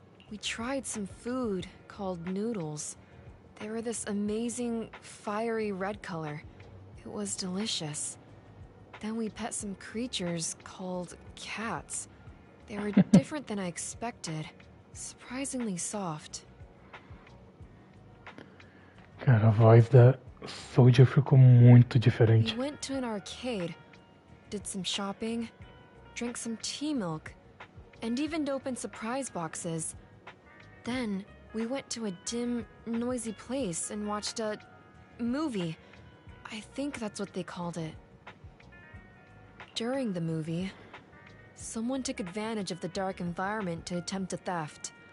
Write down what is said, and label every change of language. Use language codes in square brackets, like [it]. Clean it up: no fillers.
[en] We tried some food called noodles. They were this amazing, fiery red color. It was delicious. Then we pet some creatures called cats. They were different than I expected. Surprisingly soft. [pt] Cara, a voz da Soldier ficou muito diferente. [en] We went to an arcade, did some shopping, drank some tea milk, and even opened surprise boxes. Then we went to a dim, noisy place and watched a movie. I think that's what they called it. During the movie, someone took advantage of the dark environment to attempt a theft.